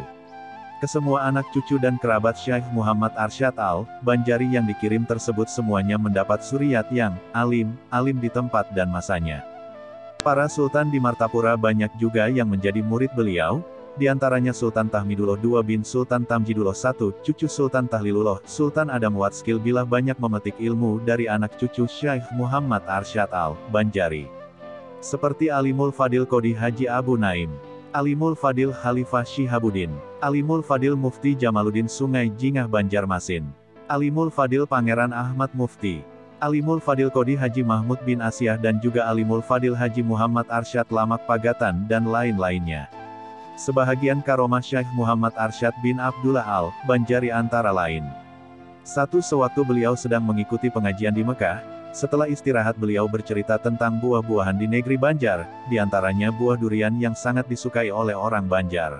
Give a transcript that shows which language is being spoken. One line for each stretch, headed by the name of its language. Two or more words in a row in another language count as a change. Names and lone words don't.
Indonesian: Kesemua anak cucu dan kerabat Syekh Muhammad Arsyad Al-Banjari yang dikirim tersebut semuanya mendapat suriat yang alim di tempat dan masanya. Para sultan di Martapura banyak juga yang menjadi murid beliau, di antaranya Sultan Tahmidullah II bin Sultan Tamjidullah I, cucu Sultan Tahlilullah, Sultan Adam Watskil Billah banyak memetik ilmu dari anak cucu Syekh Muhammad Arsyad Al-Banjari. Seperti Alimul Fadil Qodi Haji Abu Naim, Alimul Fadil Khalifah Shihabuddin, Alimul Fadil Mufti Jamaluddin Sungai Jingah Banjarmasin, Alimul Fadil Pangeran Ahmad Mufti, Alimul Fadil Qodi Haji Mahmud bin Asyah dan juga Alimul Fadil Haji Muhammad Arsyad Lamak Pagatan dan lain-lainnya. Sebahagian karomah Syekh Muhammad Arsyad bin Abdullah Al-Banjari antara lain. Sewaktu beliau sedang mengikuti pengajian di Mekah, setelah istirahat beliau bercerita tentang buah-buahan di negeri Banjar, di antaranya buah durian yang sangat disukai oleh orang Banjar.